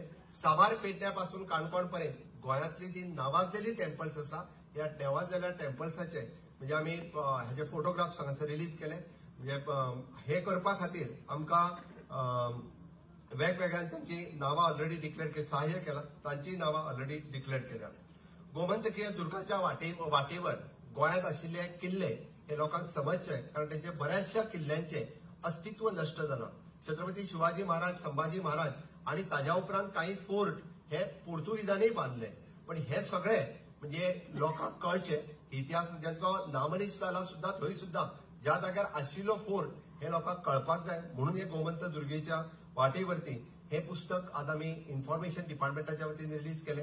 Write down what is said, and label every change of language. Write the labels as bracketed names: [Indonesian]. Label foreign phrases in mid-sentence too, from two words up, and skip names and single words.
[Konkani] साबार पेडण्यापासून काणकोण पर्यंत गोंयांतली जी नावाजलेली टेम्पल्स आसा ह्या नावाजलेल्या टेम्पल्साचे म्हणजे आमी हेजे फोटोग्राफ्स हांगासर रिलीज केले. म्हणजे हे करपा खातीर आमकां वेगवेगळ्या त्यांची नावां [English] already declare [Konkani] केली. सहाय्य केला तांची नावां [English] already declare [Konkani] केल्या. गोमंतकीय दुर्गाच्या वाटेवर गोंयांत आशिल्ले किल्ले हे लोकांक समजचे, कारण त्यांचे बऱ्याचशा किल्ल्यांचे अस्तित्व नष्ट जालां. [Marathi] छत्रपती शिवाजी महाराज, संभाजी महाराज आणि ताज्या उपरांत काही फोर्ट हे पोर्तुगीजांनी बांधले. [Konkani] पण हे सगळे म्हणजे लोकांक कळचे इतिहास ज्यांचो नामनिश जाला सुद्धा थंय सुद्धा ज्या जाग्यार आशिल्लो फोर्ट हे लोकांक कळपाक जाय. म्हणून हे गोमंत दुर्गेच्या वाटेवरती हे पुस्तक आता आमी इन्फॉर्मेशन डिपार्टमेंटाच्या वतीन रिलीज केले.